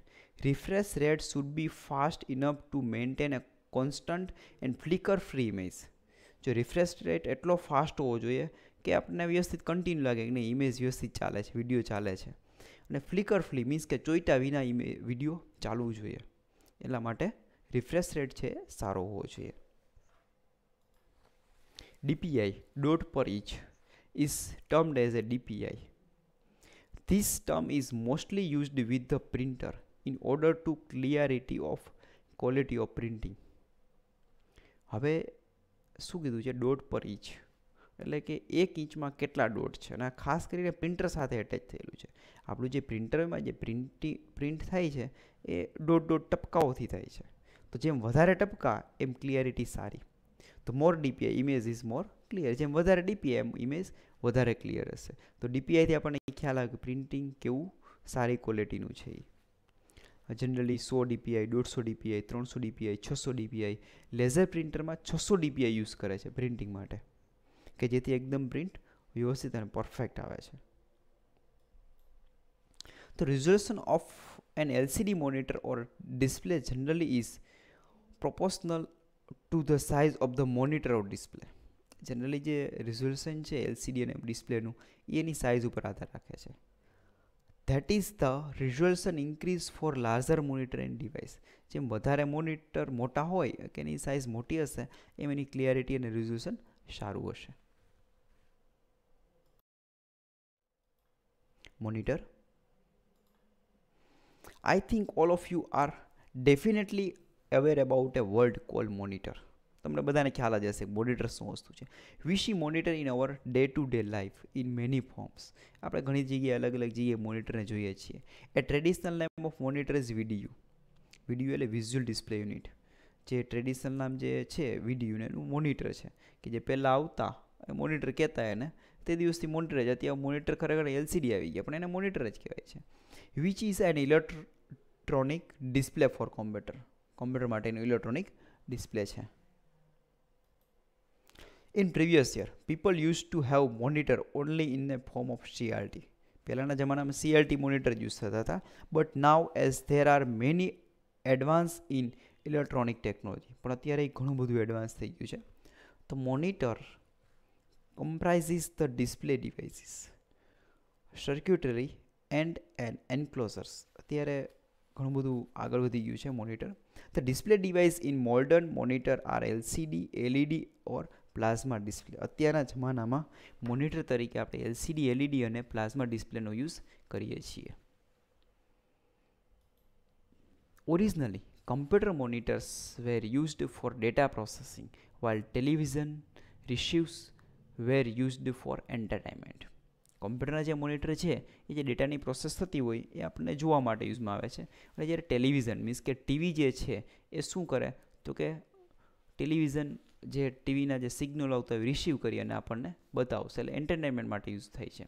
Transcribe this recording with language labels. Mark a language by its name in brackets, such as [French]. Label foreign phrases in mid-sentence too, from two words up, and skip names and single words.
[English] refresh rate should be fast enough to maintain a constant and flicker free image. [Gujarati] જો રિફ્રેશ રેટ એટલો ફાસ્ટ હોવો જોઈએ કે આપણને વ્યવસ્થિત કન્ટિન્યુ લાગે કે નહીં ઇમેજ વ્યવસ્થિત ચાલે છે, વિડીયો ચાલે છે. અને [English] flicker free means [Gujarati] કે ચોઈટા વિના વિડીયો ચાલવું જોઈએ. એટલા માટે [English] refresh rate [Gujarati] છે સારો હોવો જોઈએ. [English] DPI, dot per inch, is termed as a DPI. This term is mostly used with the printer in order to clarity of quality of printing. [Gujarati] હવે શું કીધું છે? [English] dot per inch, [Gujarati] એટલે કે 1 ઇંચમાં કેટલા ડોટ છે, અને ખાસ કરીને પ્રિન્ટર સાથે એટેચ થયેલું છે. આપણું જે પ્રિન્ટરમાં જે પ્રિન્ટ થાય છે એ ડોટ ટપકાઓથી થાય છે. તો જેમ વધારે ટપકા એમ ક્લિયરિટી સારી. તો [English] more DPI image is more clear. [Gujarati] જેમ વધારે DPI એમ ઇમેજ વધારે ક્લિયર હશે. તો DPIથી આપણને ખ્યાલ આવે કે પ્રિન્ટિંગ કેવું સારી ક્વોલિટીનું છે. જનરલી 100 DPI, 150 DPI, 300 DPI, 600 DPI. લેઝર પ્રિન્ટરમાં 600 DPI યુઝ કરે છે પ્રિન્ટિંગ માટે, કે જેથી એકદમ પ્રિન્ટ વ્યવસ્થિત અને પરફેક્ટ આવે છે. [English] The resolution of an LCD monitor or display generally is proportional to the size of the monitor or display. [Gujarati] જનરલી જે રિઝોલ્યુશન છે એલસીડી અને ડિસ્પ્લેનું એની સાઇઝ ઉપર આધાર રાખે છે. [English] that is the resolution increase for larger monitor and device. [Gujarati] જેમ વધારે મોનિટર મોટા હોય કે એની સાઇઝ મોટી હશે એમ એની ક્લિયરિટી અને રિઝોલ્યુશન સારું હશે. મોનિટર. [English] I think all of you are definitely aware about a word called monitor. [Gujarati] તમને બધાને ખ્યાલ જ હશે મોનિટર શું વસ્તુ છે. [English] we see monitor in our day to day life in many forms. [Gujarati] આપણે ઘણી જગ્યાએ અલગ અલગ જગ્યાએ મોનિટરને જોઈએ છીએ. [English] a traditional name of monitor is VDU. [Gujarati] વિડીયુ એટલે [English] visual display unit. [Gujarati] જે ટ્રેડિશનલ નામ જે છે વિડીયુને એનું મોનિટર છે કે જે પહેલાં આવતા મોનિટર કહેતા એને તે દિવસથી મોનિટર જ અત્યારે મોનિટર ખરેખર એલસીડી આવી ગયા પણ એને મોનિટર જ કહેવાય છે. [English] which is an electronic display for computer. [Gujarati] કોમ્પ્યુટર માટેનું [English] electronic display [Gujarati] છે. [English] In previous year, people used to have monitor only in the form of CRT. [Gujarati] પહેલાના જમાનામાં [English] CRT monitor [Gujarati] યુઝ થતા હતા. [English] but now as there are many advance in electronic technology. [Gujarati] પણ અત્યારે ઘણું બધું એડવાન્સ થઈ ગયું છે. [English] તો monitor comprises the display devices, circuitry and enclosures. [Gujarati] અત્યારે ઘણું બધું આગળ વધી ગયું છે મોનિટર. [English] the display device in modern monitor are LCD, LED or plasma display. [Gujarati] અત્યારના જમાનામાં મોનિટર તરીકે આપણે એલસીડી, એલઈડી અને પ્લાઝમા ડિસ્પ્લેનો યુઝ કરીએ છીએ. [English] originally computer monitors were used for data processing while television receives were used for entertainment. [Gujarati] કોમ્પ્યુટરના જે મોનિટર છે એ જે ડેટાની પ્રોસેસ થતી હોય એ આપણને જોવા માટે યુઝમાં આવે છે. અને જ્યારે ટેલિવિઝન મીન્સ કે ટીવી જે છે એ શું કરે તો કે ટેલિવિઝન જે ટીવીના જે સિગ્નલ આવતા હોય રિસીવ કરી અને આપણને બતાવશે એટલે એન્ટરટેનમેન્ટ માટે યુઝ થાય છે.